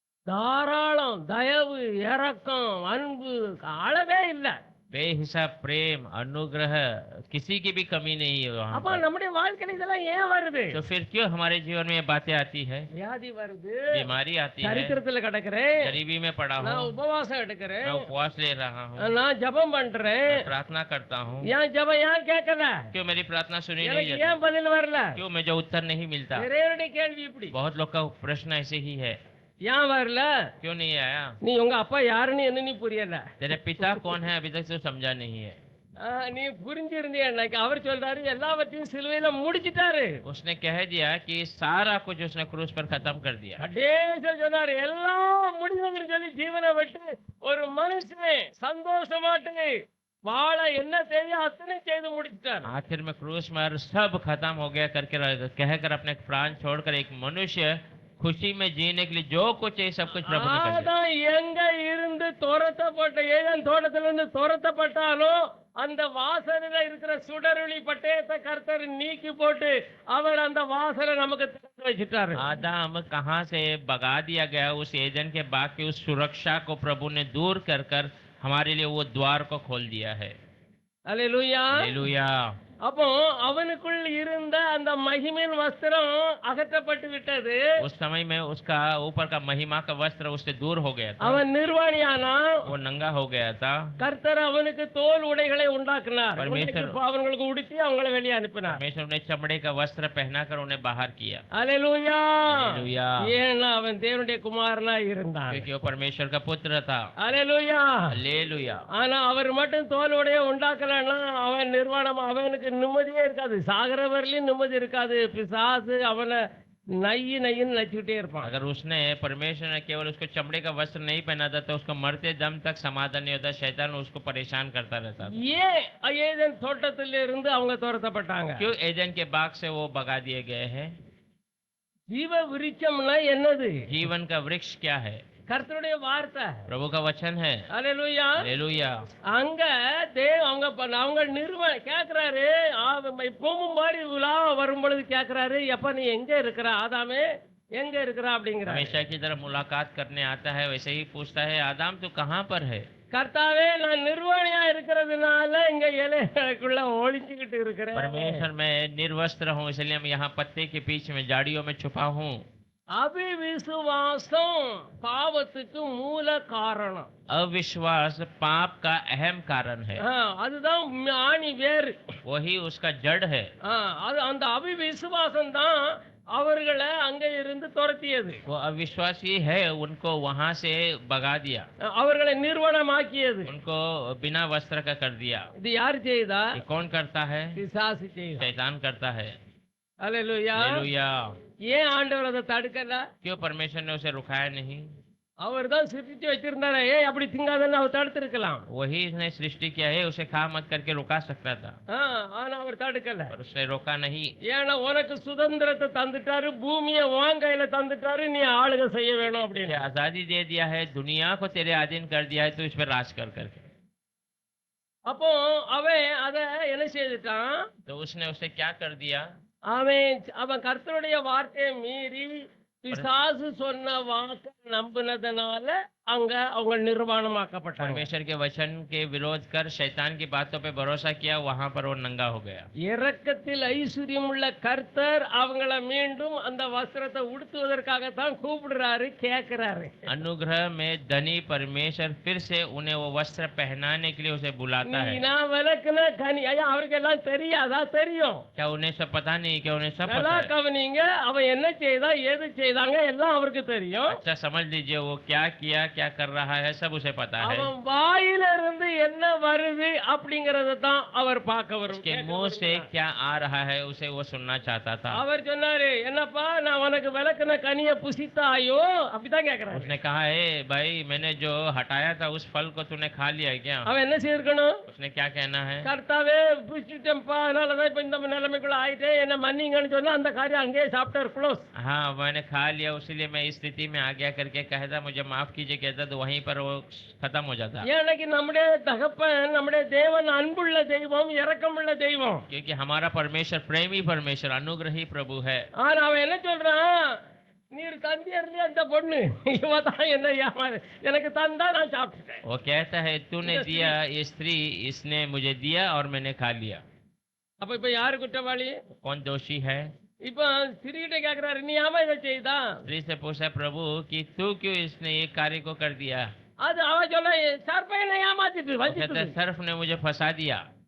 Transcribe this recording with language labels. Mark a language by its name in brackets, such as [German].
[Tamil] தாராளம், தயவு, இரக்கம், அன்பு அளவே இல்லை. [Hindi] बेहिसाब प्रेम, अनुग्रह, किसी की भी कमी नहीं है वहाँ [Tamil] அப்ப [Hindi] पर। [Tamil] நம்முடைய வாழ்க்கையில இதெல்லாம் ஏன் வருது? [Hindi] तो फिर क्यों हमारे जीवन में ये बातें आती है? [Tamil] வியாதி வருது, [Hindi] बीमारी आती है, [Tamil] தரித்திரத்துல கிடக்குறேன், [Hindi] गरीबी में पड़ा हूँ, [Tamil] நான் உபவாசம் எடுக்கிறேன், [Hindi] मैं उपवास ले रहा हूँ, [Tamil] நான் ஜெபம் பண்றேன். [Hindi] मैं प्रार्थना करता हूँ, [Tamil] ஏன் ஜெபம் ஏன் கேட்கல? [Hindi] क्यों मेरी प्रार्थना सुनी नहीं [Tamil] எனக்கு [Hindi] जाती? [Tamil] ஏன் பதில் வரல? [Hindi] क्यों मुझे उत्तर नहीं मिलता? [Tamil] நிறைய கேள்வி இப்படி. [Hindi] बहुत लोग का प्रश्न ऐसे ही है, [Tamil] ஏன் வரல? [Hindi] क्यों नहीं आया? [Tamil] நீ உங்க அப்பா யாருன்னு என்ன நீ புரியல. [Hindi] तेरे पिता कौन है अभी तक तो समझा नहीं है। [Tamil] நீ புரிஞ்சிருந்திய அன்னைக்கு அவர் சொல்றாரு எல்லாவற்றையும் சிலுவையில முடிச்சிட்டாரு. [Hindi] उसने कह दिया कि सारा कुछ उसने क्रूस पर खत्म कर दिया। [Tamil] கடைசியா சொன்னாரு எல்லாம் முடிஞ்சதுன்னு சொல்லி ஜீவனை விட்டு ஒரு மனுஷன் சந்தோஷமாட்டு வாழ என்ன தேவையோ அத்தனை செய்து முடிச்சிட்டாரு. [Hindi] आखिर में क्रूस पर सब खत्म हो गया करके कहकर अपने प्राण छोड़कर एक मनुष्य खुशी में जीने के लिए जो कुछ है सब कुछ प्रभु ने कर दिया। [Tamil] ஆதாம் எங்க இருந்து துரத்தப்பட்ட ஏதேன் தோட்டத்துல இருந்து துரத்தப்பட்டாலும் அந்த வாசலில் இருக்கிற சுடரொளி பட்டயத்தை கர்த்தர் நீக்கி போட்டு அவர் அந்த வாசலை நமக்கு திறந்து வச்சிட்டாரு. [Hindi] आदम कहाँ से भगा दिया गया, उस एदन के बाग की उस सुरक्षा को प्रभु ने दूर कर कर हमारे लिए वो द्वार को खोल दिया है। [Tamil] அல்லேலூயா. [Hindi] हालेलुया। [Tamil] அப்போ அவனுக்குள் இருந்த அந்த மகிமையின் வஸ்திரம் அகற்றப்பட்டு விட்டது. [Hindi] उस समय में उसका ऊपर का महिमा का वस्त्र उससे दूर हो गया था, [Tamil] அவன் நிர்வாணியானா, [Hindi] वो नंगा हो गया था। [Tamil] கர்த்தர் அவனுக்கு தோல் உடைகளை உண்டாக்கினார். [Hindi] परमेश्वर [Tamil] அவங்களுக்கு உடுத்தி அவங்களை வெளியே அனுப்பினார். [Hindi] परमेश्वर ने चमड़े का वस्त्र पहनाकर उन्हें बाहर किया। [Tamil] அல்லேலூயா. [Hindi] हालेलुया। [Tamil] ஏன்னா அவன் தேவனுடைய குமாரனா இருந்தான். [Hindi] क्योंकि वो परमेश्वर का पुत्र था। [Tamil] அல்லேலூயா. [Hindi] हालेलुया। [Tamil] ஆனா அவர் மட்டும் தோல் உடைய உண்டாக்கலன்னா அவன் நிர்வாணம், அவனுக்கு நிம்மதியே இருக்காது. சாகர வரலையும் நிம்மதி இருக்காது. பிசாசு அவனை நையின்னு நச்சுக்கிட்டே இருப்பான். [Hindi] अगर उसने परमेश्वर ने केवल उसको चमड़े का वस्त्र नहीं पहना था तो उसको मरते दम तक समाधान नहीं होता, शैतान उसको परेशान करता रहता था। [Tamil] ஏன் ஏதேன் தோட்டத்தில இருந்து அவங்க துரத்தப்பட்டாங்க? [Hindi] क्यों एदन के बाग से वो भगा दिए गए हैं? [Tamil] ஜீவ விருட்சம்னா என்னது? [Hindi] जीवन का वृक्ष क्या है? [Tamil] கர்த்தருடைய வார்த்தை. [Hindi] प्रभु का वचन है। [Tamil] அல்லேலூயா. [Hindi] हालेलुया। [Tamil] அங்க அவங்க நிர்வாண கேக்குறாரு, இப்பவும் மாதிரி விழா வரும் பொழுது கேக்குறாரு, எப்ப நீ எங்க இருக்கிற ஆதாமே, எங்க இருக்கிற அப்படிங்கிற. [Hindi] हमेशा की तरह मुलाकात करने आता है, वैसे ही पूछता है, आदम तू कहाँ पर है? [Tamil] கர்த்தாவே நான் நிர்வாணியா இருக்கிறதுனால இங்க இலைக்குள்ள ஒளிஞ்சுக்கிட்டு இருக்கிறேன். [Hindi] परमेश्वर मैं निर्वस्त्र हूँ, इसलिए मैं यहाँ पत्ते के बीच में झाड़ियों में छुपा हूँ। [Tamil] அவிவிசுவாசம் பாவத்துக்கு மூல காரணம். [Hindi] अविश्वास पाप का अहम कारण है, [Tamil] அதுதான் ஆணி வேறு. [Hindi] वही उसका जड़ है। [Tamil] அது அந்த அவிவிசுவாசம் தான் அவர்களை அங்க இருந்து துரத்தியது, [Hindi] वो अविश्वासी है, उनको वहां से भगा दिया, [Tamil] அவர்களை நிர்வாணமாக்கியது. [Hindi] उनको बिना वस्त्र का कर दिया। [Tamil] இது யார் செய்தா? [Hindi] ये कौन करता है? [Tamil] பிசாசு செய்தா. [Hindi] शैतान करता है। [Tamil] அல்லேலூயா. [Hindi] हालेलुया। [Tamil] ஏன் ஆண்டவர் அதை தடுக்கல? [Hindi] क्यों परमेश्वर ने उसे रुकाया नहीं? [Tamil] அவர் தான் சிருஷ்டிச்சு வச்சிருந்தாரு. ஏய் அப்படி திங்காதன்னு அவர் தடுத்திருக்கலாம். [Hindi] वही इसने सृष्टि किया है, उसे खा मत करके रुका सकता था, [Tamil] ஆனா அவர் தடுக்கல. [Hindi] पर उसने रोका नहीं। [Tamil] ஏன்னா உனக்கு சுதந்திரத்தை தந்துட்டாரு, பூமியை உன் கையில தந்துட்டாரு, நீ ஆளுகை செய்ய வேணும் [Hindi] उसे [Tamil] அப்படின்னு. [Hindi] आजादी दे दिया है, दुनिया को तेरे अधीन कर दिया है, तो इस पर राज कर करके। [Tamil] அப்போ அவன் அதை என்ன செய்துட்டான்? [Hindi] तो उसने उसे क्या कर दिया? [Tamil] அவன் கர்த்தருடைய வார்த்தையை மீறி பிசாசு சொன்ன வாக்கை நம்பினதுனால அங்க அவங்க நிர்வாணமாக்கப்பட்டாங்க. [Hindi] परमेश्वर के वचन के विरोध कर शैतान की बातों पे भरोसा किया, वहां पर वो नंगा हो गया। [Tamil] இரக்கத்தில் ஐஸ்வர்யம் உள்ள கர்த்தர் அவங்கள மீண்டும் அந்த வஸ்திரத்தை உடுத்துவதற்காகத்தான் கூப்பிடுறாரு, கேட்கிறாரு. [Hindi] अनुग्रह में धनी परमेश्वर फिर से उन्हें वो वस्त्र पहनाने के लिए उसे बुलाता है। [Tamil] நான் விளக்குன கனி ஐயா அவருக்கு எல்லாம் தெரியாதா? தெரியும். [Hindi] क्या उन्हें सब पता नहीं? क्या उन्हें सब [Tamil] நல்லா [Hindi] पता है? [Tamil] கவனிங்க, அவன் என்ன செய்தா, ஏது செய்தாங்க எல்லாம் அவருக்கு தெரியும். [Hindi] अच्छा समझ लीजिए, वो क्या किया, क्या कर रहा है, सब उसे पता है। [Tamil] அவன் வாயில இருந்து என்ன வருது அப்படிங்கறத தான் அவர் பார்க்க வரும். [Hindi] उसके मुंह से क्या आ रहा है उसे वो सुनना चाहता था। [Tamil] அவர் சொன்னாரு, என்னப்பா நான் உனக்கு விளக்குன கனியை புசித்தாயோ? அப்படிதான் கேக்குறாரு. [Hindi] उसने कहा है भाई, मैंने जो हटाया था उस फल को तूने खा लिया क्या? [Tamil] அவன் என்ன செய்திருக்கணும்? [Hindi] उसने क्या कहना है? [Tamil] கர்த்தாவே புசிச்சிட்டேன்ப்பா, அதனாலதான் இப்ப இந்த நிலைமைக்குள்ள ஆயிட்டே, என்ன மன்னிங்கன்னு சொன்னா அந்த காரியம் அங்கேயே [English] Chapter close. [Hindi] हाँ, मैंने खा लिया, इसलिए मैं इस स्थिति में आ गया करके कहता, मुझे माफ कीजिए कहता, तो वहीं पर वो खत्म हो जाता। [Tamil] ஏன்னைக்கு நம்முடைய தகப்பன், நம்முடைய தேவன் அன்புள்ள தெய்வம், இரக்கமுள்ள தெய்வம். [Hindi] क्योंकि हमारा परमेश्वर प्रेमी परमेश्वर, अनुग्रही प्रभु है। [Tamil] ஆனா அவன் என்ன சொல்றான்? நீர் தந்தியர்லயே அந்த பொண்ணு இவதான் என்ன ஏமாறு, எனக்கு தந்தா நான் சாப்பிட்டுட்டேன். [Hindi] वो कहता है तूने दिया, ये स्त्री इसने मुझे दिया और मैंने खा लिया। [Tamil] அப்ப இப்ப யாரு குற்றவாளி? [Hindi] कौन दोषी है? [Tamil] இப்ப ஸ்திரீகிட்ட கேக்குறாரு, நீ ஆமா இதை செய்தா? [Hindi] स्त्री से पूछा प्रभु कि तू क्यों इसने ये कार्य को कर दिया? [Tamil] அது அவ சொல்ல, சர்ப்பை ஏமாத்திட்டு [Hindi] वो कहता है सर्फ ने मुझे फंसा दिया।